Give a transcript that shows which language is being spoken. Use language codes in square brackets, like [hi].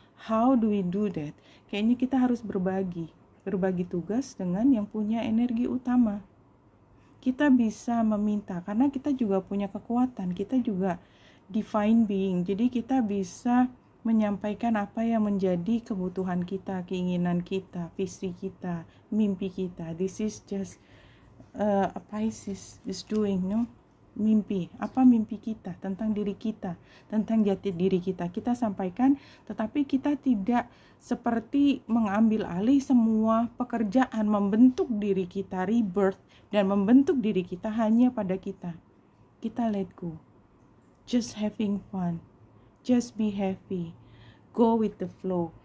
[en] How do we do that? [id] Kayaknya kita harus berbagi tugas dengan yang punya energi utama. Kita bisa meminta karena kita juga punya kekuatan, kita juga divine being. Jadi kita bisa menyampaikan apa yang menjadi kebutuhan kita, keinginan kita, visi kita, mimpi kita. [en] This is just a Pisces is doing, no? [id] Mimpi, apa mimpi kita, tentang diri kita, tentang jati diri kita sampaikan, tetapi kita tidak seperti mengambil alih semua pekerjaan membentuk diri kita, rebirth, dan membentuk diri kita hanya pada kita [en] let go, just having fun, just be happy, go with the flow.